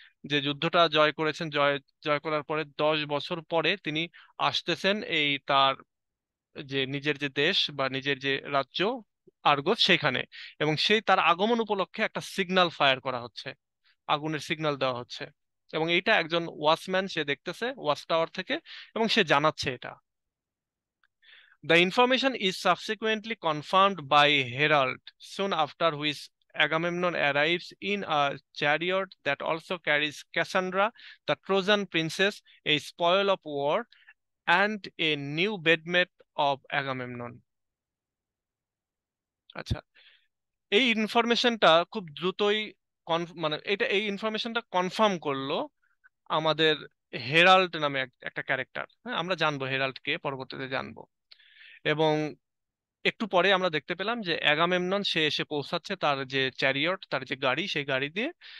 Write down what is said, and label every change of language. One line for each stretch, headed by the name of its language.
Bangla: যে যুদ্ধটা জয় করেছেন, জয় জয় করার পরে 10 বছর পরে তিনি আসতেছেন এই তার যে নিজের যে দেশ বা নিজের যে রাজ্য আর্গস সেখানে, এবং সেই তার আগমন উপলক্ষে একটা সিগন্যাল ফায়ার করা হচ্ছে, আগুনের সিগন্যাল দেওয়া হচ্ছে, এবং এইটা একজন ওয়াচম্যান সে দেখতেছে ওয়াচ টাওয়ার থেকে, এবং সে জানাচ্ছে এটা।
English: The information is subsequently confirmed by Herald soon after, which Agamemnon arrives in a chariot that also carries Cassandra, the Trojan princess, a spoil of war, and a new bedmate of Agamemnon.
Bangla: আচ্ছা, এই ইনফরমেশনটা খুব দ্রুতই মানে এটা এই ইনফরমেশনটা confirm করলো আমাদের হেরাল্ড নামে একটা ক্যারেক্টার। হ্যাঁ, আমরা জানবো হেরাল্ড কে, পরবর্তীতে জানবো। এবং একটু পরে আমরা দেখতে পেলাম যে অ্যাগামেমনন সে এসে পৌঁছাচ্ছে তার যে চ্যারিয়ট, তার যে গাড়ি, সেই গাড়ি দিয়ে।